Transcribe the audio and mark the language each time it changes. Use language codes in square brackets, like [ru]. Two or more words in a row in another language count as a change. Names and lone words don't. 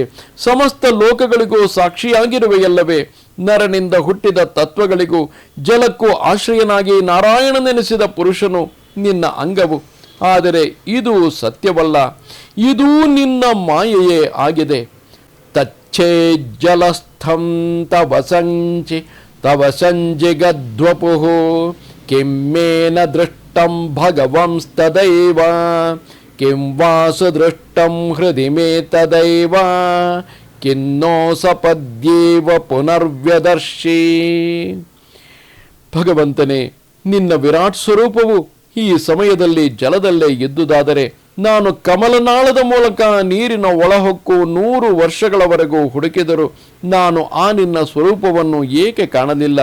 [kn] ಸಮಸ್ತ ಲೋಕಗಳಿಗೂ ಸಾಕ್ಷಿಯಾಗಿರುವೆಯಲ್ಲವೇ? ನರನಿಂದ ಹುಟ್ಟಿದ ತತ್ವಗಳಿಗೂ ಜಲಕ್ಕೂ ಆಶ್ರಯನಾಗಿ ನಾರಾಯಣನೆನಿಸಿದ ಪುರುಷನು ನಿನ್ನ ಅಂಗವು. ಆದರೆ ಇದು ಸತ್ಯವಲ್ಲ, ಇದೂ ನಿನ್ನ ಮಾಯೆಯೇ ಆಗಿದೆ. [sa] ತಚ್ಛೇಜ್ಜಲಸ್ಥಂ ತವ ಸಂಜಿಗದ್ವಪುಃ ಕಿಮ್ಮೇನ ದೃಷ್ಟಂ ಭಗವಂಸ್ತದೈವ ಕಿಂ ವಾಸುದೃಷ್ಟಂ ಹೃದಿ ಮೇ ತದೈವ ಕಿನ್ನೋ ಸಪದ್ಯೇವ ಪುನರ್ವ್ಯದರ್ಶಿ. [kn] ಭಗವಂತನೇ, ನಿನ್ನ ವಿರಾಟ್ ಸ್ವರೂಪವು ಈ ಸಮಯದಲ್ಲಿ ಜಲದಲ್ಲೇ ಇದ್ದುದಾದರೆ ನಾನು ಕಮಲನಾಳದ ಮೂಲಕ ನೀರಿನ ಒಳಹೊಕ್ಕು 100 ವರ್ಷಗಳವರೆಗೂ ಹುಡುಕಿದರೂ ನಾನು ಆ ನಿನ್ನ ಸ್ವರೂಪವನ್ನು ಏಕೆ ಕಾಣಲಿಲ್ಲ?